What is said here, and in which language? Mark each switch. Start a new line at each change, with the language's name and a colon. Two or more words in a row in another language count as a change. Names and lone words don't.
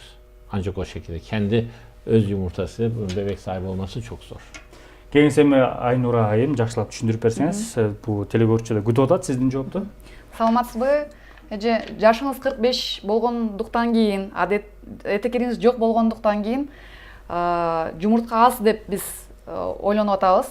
Turkish: Ancak o şekilde kendi öz yumurtasıyla bebek sahibi olması çok zor.
Kyrgyz: Кеңес эми Айнура айым жакшылап түшүндүрүп берсеңиз, бул телекөрүүчүлөр күтүп атат сиздин жоопту. Саламатсызбы? Эже жашыңыз 45 болгондуктан кийин, этекериңиз жок болгондуктан кийин жумуртка аз деп биз ойлонуп атабыз.